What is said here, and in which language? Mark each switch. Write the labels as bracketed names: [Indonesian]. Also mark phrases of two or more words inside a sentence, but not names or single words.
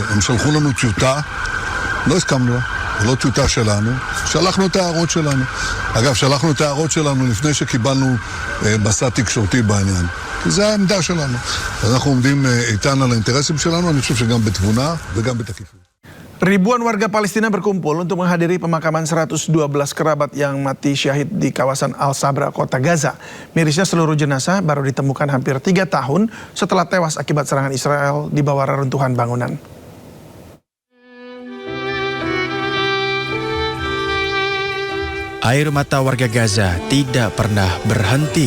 [Hebrew] הם שלחו לנו טיוטה, לא הסכמנו לה, זה לא טיוטה שלנו, שלחנו את ההערות שלנו. אגב, שלחנו את ההערות שלנו לפני שקיבלנו מסע תקשורתי בעניין. כי זה העמדה שלנו. אז אנחנו עומדים איתן על האינטרסים שלנו, אני חושב שגם בתבונה וגם בתקיפות. [Indonesian] Ribuan warga Palestina berkumpul untuk menghadiri pemakaman 112 kerabat yang mati syahid di kawasan Al-Sabra, kota Gaza. Mirisnya seluruh jenazah baru ditemukan hampir 3 tahun setelah tewas akibat serangan Israel di bawah reruntuhan bangunan. Air mata warga Gaza tidak pernah berhenti.